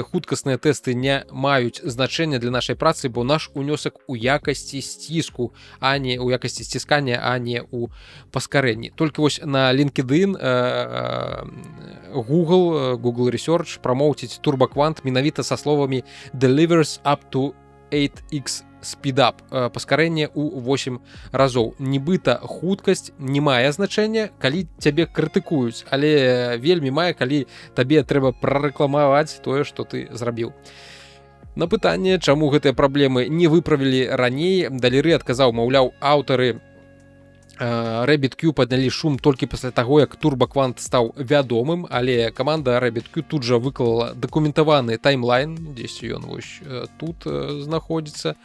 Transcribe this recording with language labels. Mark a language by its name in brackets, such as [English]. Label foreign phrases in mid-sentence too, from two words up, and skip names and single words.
[Belarusian] Хуткасныя тэсты не маюць значэння для нашай працы, бо наш унёсак у якасці сціску, а не у якасці сціскання, а не ў паскарэнні. Толькі вось на LinkedIn Google Research прамоўціць TurboQuant менавіта са словамі [English] delivers up to 8x [Belarusian] спідап, паскарэнне ў 8 разоў. Нібыта хуткасць не мае значэння, калі цябе крытыкуюць, але вельмі мае, калі табе трэба прарэкламаваць тое, што ты зрабіў. На пытанне, чаму гэтыя праблемы не выправілі раней, Далеры адказаў, маўляў, аўтары RabbitQ паднялі шум толькі пасля таго, як TurboQuant стаў вядомым, але каманда RabbitQ тут жа выклала дакументаваны таймлайн, дзесь ён вось тут знаходзіцца.